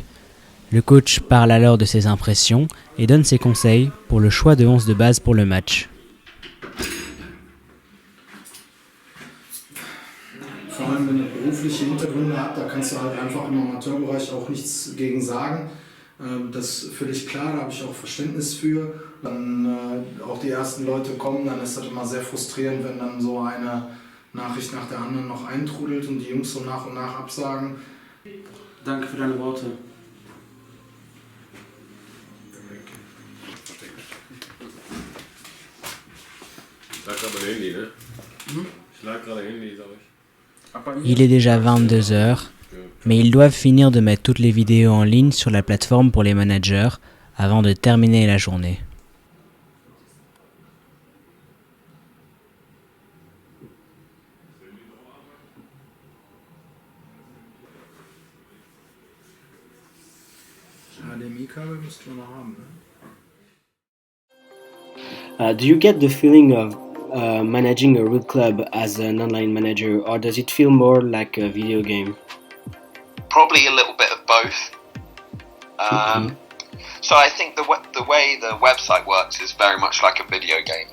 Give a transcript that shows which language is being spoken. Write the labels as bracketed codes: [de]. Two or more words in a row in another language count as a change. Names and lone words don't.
[fr] Le coach parle alors de ses impressions et donne ses conseils pour le choix de 11 de base pour le match. [de] Vor allem, wenn du berufliche Hintergründe hast, da kannst du halt einfach im Amateurbereich auch nichts gegen sagen. Das ist völlig klar, da habe ich auch Verständnis für. Dann auch die ersten Leute kommen, dann ist das immer sehr frustrierend, wenn dann so eine Nachricht nach der anderen noch eintrudelt und die Jungs so nach und nach absagen. Danke für deine Worte. Ich lag gerade Handy, ne? Ich lag gerade Handy, sag ich. [fr] Il est déjà 22h Mais ils doivent finir de mettre toutes les vidéos en ligne sur la plateforme pour les managers avant de terminer la journée. [de] HDMI-Kabel müssten wir noch haben, ne? [en] Do you get the feeling of managing a real club as an online manager, or does it feel more like a video game? Probably a little bit of both. So I think the way the website works is very much like a video game.